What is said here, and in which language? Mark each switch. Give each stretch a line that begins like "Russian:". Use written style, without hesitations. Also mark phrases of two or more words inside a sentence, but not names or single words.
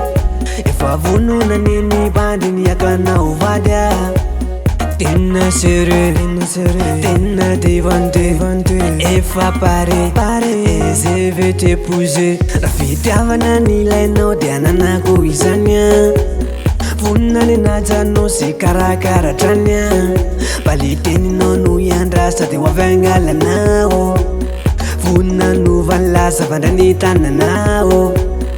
Malagasy: Efa vonona neny bandry niakanao vady a.
French: Tena sérieux, tena devant Dieu. Efa pare, et je vais t'épouser.
Malagasy: Rafitiavana nilainao dia ananako izany a. Vonina ny najano sy karakaratrany a. Valiteninao no iandra sady hoavangalanao. Vonina no vanlaza vandrany tananao.